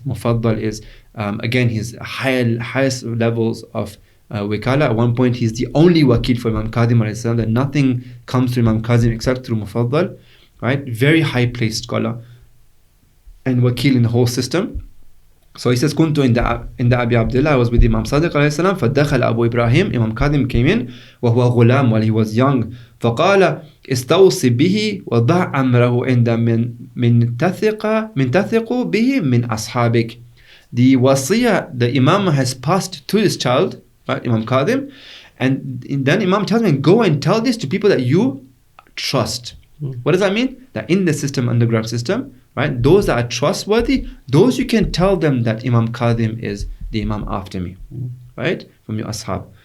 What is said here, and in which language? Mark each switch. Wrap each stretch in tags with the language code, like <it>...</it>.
<en>Mufaddal is, again, his highest levels of Wikala. At one point, he's the only Wakil for Imam Kadhim alayhi salam, that nothing comes to Imam Kadhim except through Mufaddal, right? Very high placed scholar and Wakil in the whole system. So he says,</en> <ar>كنت عند أبي عبد الله,</ar> <en>I was with Imam Sadiq</en> <ar>عليه السلام, فدخل أبو إبراهيم,</ar> <en>Imam Kadhim came in,</en> <ar>وهو غلام,</ar> <en>while he was young,</en> <ar>فقال استوصي به وضع أمره عند من تثق به من أصحابك.</ar> <en>The wasiyah the Imam has passed to his child, right, Imam Kadhim, and then Imam tells me, go and tell this to people that you trust. What does that mean? That in the system, underground system, right, those that are trustworthy, those you can tell them that Imam Kadhim is the Imam after me, right, from your ashab.</en>